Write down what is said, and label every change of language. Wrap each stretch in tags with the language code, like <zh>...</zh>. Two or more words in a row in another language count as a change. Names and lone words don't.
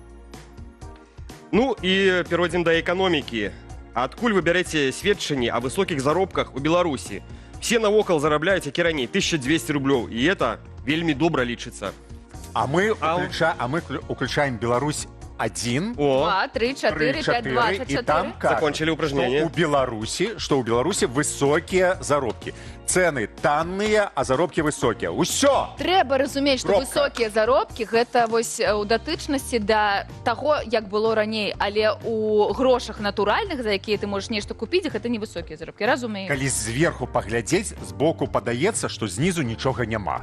<be>Ну і перайдзем да эканомікі. Адкуль вы бярэце сведчанні о высокіх заробках у Беларусі? Все навокал зарабляюць, як і раней, 1200 рублёў. І это вельмі добра лічыцца. А мы уключаем Беларусь 1, 2, 3, 4, 5, 24.</be> <ru>И там закончили упражнение. Что у Беларуси высокие заробки. Цены танныя, а заробки высокие.</ru> <be>Усё! Трэба разумець, што высокія заробкі гэта вось у датычнасці да таго, як было раней, але у грошах натуральных, за якія ты можаш нешта купіць, гэта не высокія заробкі. Разумею. Калі зверху паглядзець, збоку падаецца, што знізу нічога няма.</be>